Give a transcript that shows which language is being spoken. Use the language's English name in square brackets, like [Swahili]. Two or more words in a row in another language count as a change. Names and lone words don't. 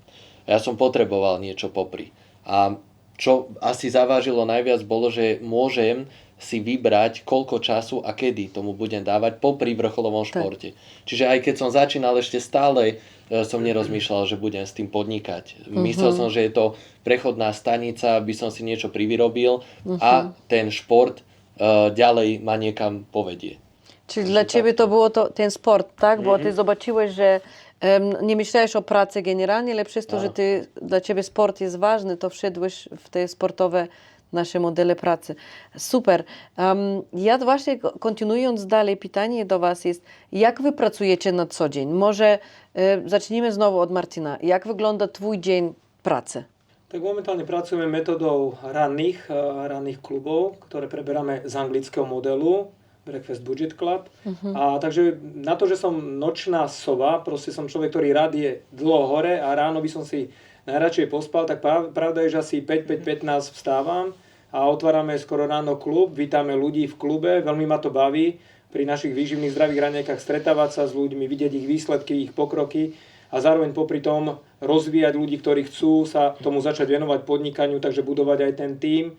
[Slovak] Ja som potreboval niečo popri. A čo asi zavážilo najviac bolo, že môžem si vybrať, koľko času a kedy tomu budem dávať popri vrcholovom športe. Čiže aj keď som začínal, ešte stále som nerozmýšľal, že budem s tým podnikať. Myslel som, že je to prechodná stanica, aby som si niečo privyrobil a ten šport ďalej ma niekam povedie. [Polish] Czyli dla Ciebie to było ten sport, tak? Bo Ty zobaczyłeś, że nie myślałeś o pracy generalnie, ale przez to, że dla Ciebie sport jest ważny, to wszedłeś w te sportowe nasze modele pracy. Super. Ja właśnie kontynuując dalej, pytanie do Was jest, jak Wy pracujecie na co dzień? Może zacznijmy znowu od Martina. Jak wygląda Twój dzień pracy? [Slovak] Tak momentálne pracujeme metodou ranných klubov, ktoré preberáme z anglického modelu Breakfast Budget Club. A takže na to, že som nočná sova, proste som človek, ktorý rád je dlho hore a ráno by som si najradšej pospal, tak pravda je, že asi 5:15 vstávam a otvárame skoro ráno klub, vítame ľudí v klube, veľmi ma to baví pri našich výživných zdravých raňajkách stretávať sa s ľuďmi, vidieť ich výsledky, ich pokroky a zároveň popri tom rozvíjať ľudí, ktorí chcú sa tomu začať venovať podnikaniu, takže budovať aj ten tím.